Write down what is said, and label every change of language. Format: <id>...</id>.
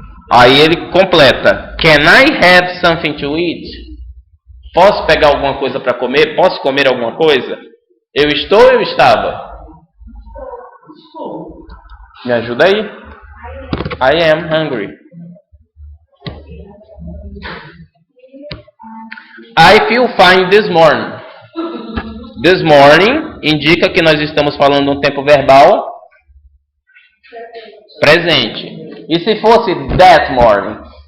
<pt>Aí ele completa.</pt> <en>Can I have something to eat?</en> <pt>Posso pegar alguma coisa para comer? Posso comer alguma coisa? Eu estou ou eu estava? Me ajuda aí.</pt> <en>I am hungry. I feel fine this morning. This morning</en> <pt>indica que nós estamos falando um tempo verbal presente. E se fosse that morning?</pt>